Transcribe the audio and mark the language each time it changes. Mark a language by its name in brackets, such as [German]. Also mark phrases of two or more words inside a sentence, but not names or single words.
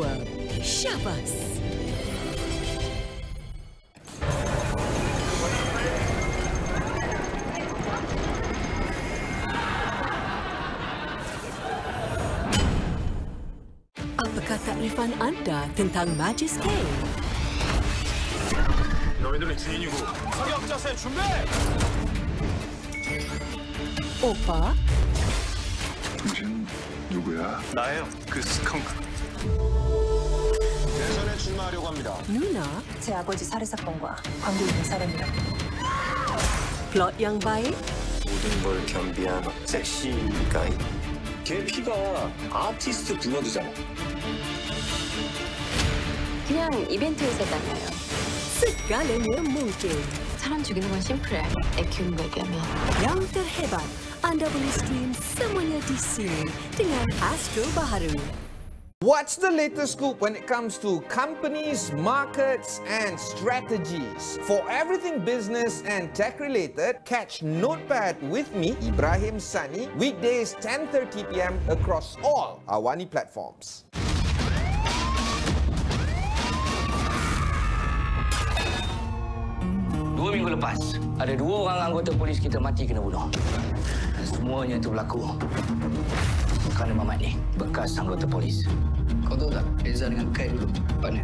[Malay] Syabas! Apakah takrifan anda tentang Magis K? [Korean] 너희들은 주인이고 사격 자세 준비! 오빠? 당신 누구야? 나예요. 그 스컹크. 대선에 출마하려고 합니다. 누나? 제 아버지 살해 사건과 관계 있는 사람이라고. [Malay] 플롯 yang baik? [Korean] 모든 걸 겸비한 섹시 가이. 걔 피가 아티스트 블러드잖아. 그냥 이벤트에서 나가요. [Malay] Segalanya mungkin. [Korean] 사람 죽이는 건 심플해. 애 키우는 거 얘기하면. [Malay] Yang terhebat, anda boleh stream semuanya di sini dengan Astro Baharu. [English] What's the latest scoop when it comes to companies, markets and strategies? For everything business and tech related, catch Notepad with me, Ibrahim Sani, weekdays 10:30 p.m. across all AWANI platforms. [Malay] Dua minggu lepas, ada 2 orang anggota polis kita mati kena bunuh. Dan semuanya itu berlaku kerana Mamat ni, bekas anggota polis. Kau tahu tak, Reza dengan Kai dulu, partner?